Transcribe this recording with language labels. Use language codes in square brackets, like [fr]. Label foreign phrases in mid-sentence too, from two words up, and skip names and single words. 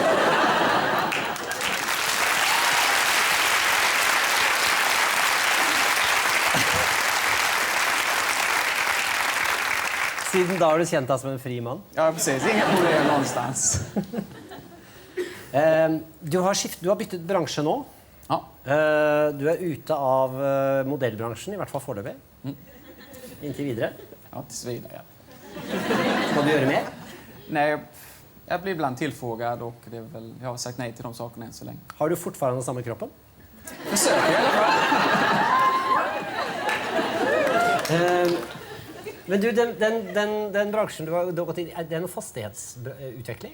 [no] Siden da har du kjent deg som en fri mann. [sv] Ja, precis. Inga problem någonstans. [no] Du har byttet bransje nå. Ja. Du er ute av modellbransjen, i hvert fall foreløpig. Inntil videre. [sv] Ja, tills vidare. Ja. [no] Skal du gjøre mer? [sv] Nej, jag blir ibland tillfrågad och det är väl, jag har sagt nej till de sakerna än så länge. [no] Har du fortfarande samme kroppen? [sv] Försöker i alla fall. [no] Men du, den bransjen du har gått inn i, er det noe fastighetsutvikling?